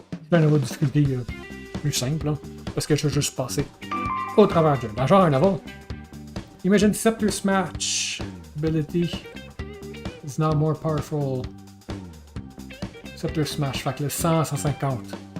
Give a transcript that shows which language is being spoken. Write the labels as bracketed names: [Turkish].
[French] C'est un niveau de difficulté plus simple, hein, parce que je vais juste passer au travers de genre un avant. [English] Imagine Scepter Smash ability is now more powerful. [French] Scepter Smash, fait que le 100 à 150.